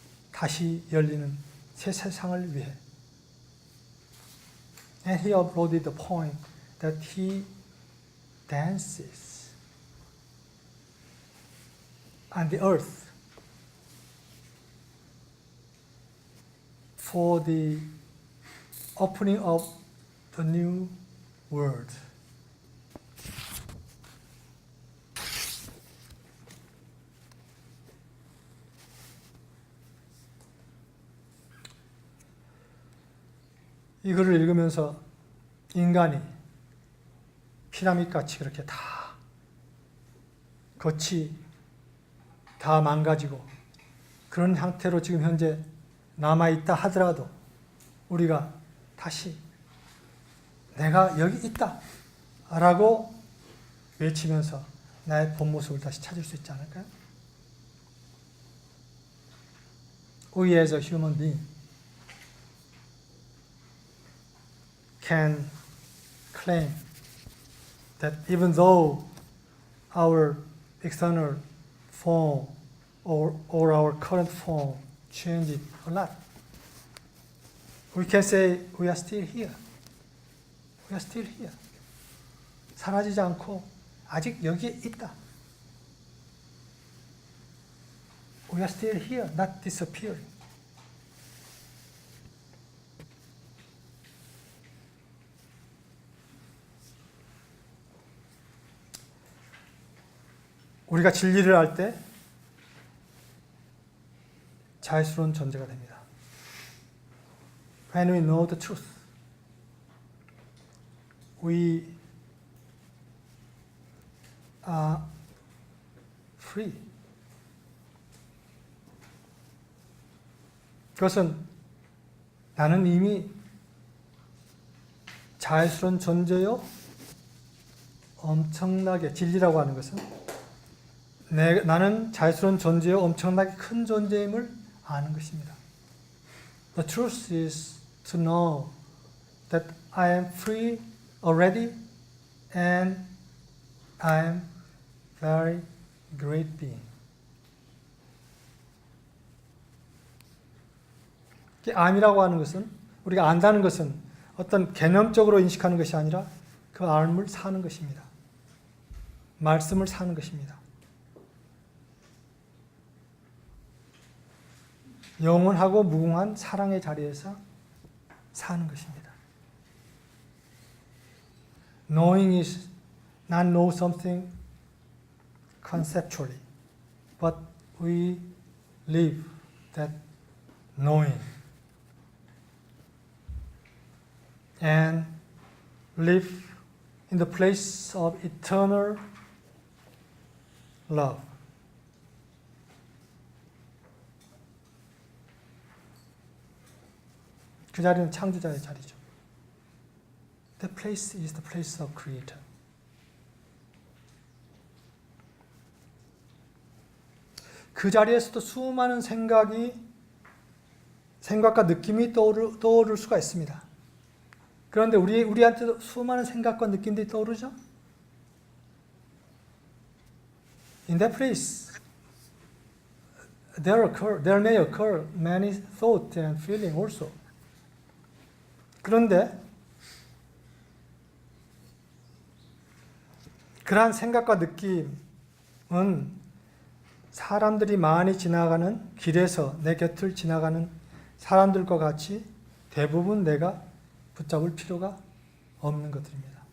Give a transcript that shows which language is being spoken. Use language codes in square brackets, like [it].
[ko] 다시 열리는 새 세상을 위해. [en] And he uploaded the poem that he dances on the earth for the opening of the new world. [ko] 이 글을 읽으면서 인간이 피라밋같이 그렇게 다 겉이 다 망가지고 그런 형태로 지금 현재 남아있다 하더라도 우리가 다시 내가 여기 있다 라고 외치면서 나의 본 모습을 다시 찾을 수 있지 않을까요? [en] We as a human being can claim that even though our external form or our current form changed a lot, we can say we are still here. We are still here. [ko] 사라지지 않고 아직 여기에 있다. [en] We are still here, not disappearing. [ko] 우리가 진리를 알 때 자유스러운 존재가 됩니다. [en] When we know the truth, we are free. [ko] 그것은 나는 이미 자유스러운 존재요. 엄청나게 진리라고 하는 것은 나는 자유스러운 존재요. 엄청나게 큰 존재임을 아는 것입니다. [en] The truth is to know that I am free already and I am very great being. [ko] 암이라고 하는 것은 우리가 안다는 것은 어떤 개념적으로 인식하는 것이 아니라 그 암을 사는 것입니다. 말씀을 사는 것입니다. 영원하고 무궁한 사랑의 자리에서 사는 것입니다. [en] Knowing is not know something conceptually, but we live that knowing and live in the place of eternal love. [ko] 그 자리는 창조자의 자리죠. [en] The place is the place of Creator. [ko] 그 자리에서도 수많은 생각과 느낌이 떠오를 수가 있습니다. 그런데 우리한테도 수많은 생각과 느낌들이 떠오르죠? [en] In that place, there may occur many thoughts and feelings also. [ko] 그런데 그러한 생각과 느낌은 사람들이 많이 지나가는 길에서 내 곁을 지나가는 사람들과 같이 대부분 내가 붙잡을 필요가 없는 것들입니다.